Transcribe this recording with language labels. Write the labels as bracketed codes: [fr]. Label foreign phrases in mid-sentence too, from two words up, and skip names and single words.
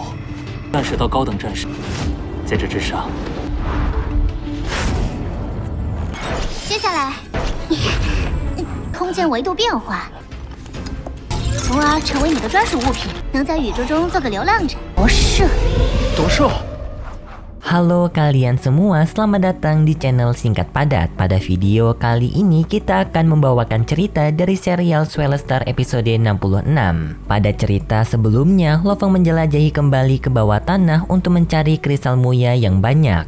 [zh] 战士到高等战士，在这之上。接下来，空间维度变化，从而成为你的专属物品，能在宇宙中做个流浪者。夺舍，夺舍。 [id] Halo kalian semua, selamat datang di channel Singkat Padat. Pada video kali ini kita akan membawakan cerita dari serial Swellstar episode 66. Pada cerita sebelumnya, Lo Feng menjelajahi kembali ke bawah tanah untuk mencari kristal muya yang banyak.